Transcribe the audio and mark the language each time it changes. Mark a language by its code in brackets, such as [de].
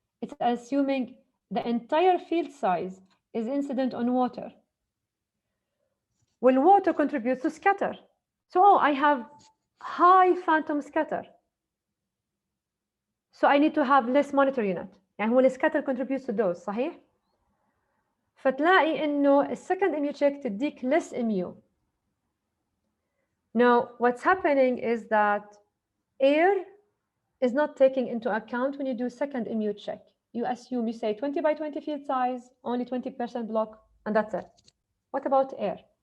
[en] It's assuming the entire field size is incident on water. Well, water contributes to scatter. So I have high phantom scatter. So I need to have less monitor unit. [ar] يعني هو السكاتر [en] contributes to dose, [ar] صحيح؟ فتلاقي إنه السكند MU check تديك [en] less MU. Now, what's happening is that air is not taking into account when you do second MU check. You assume, you say 20 by 20 field size, only 20% block, and that's it. What about air?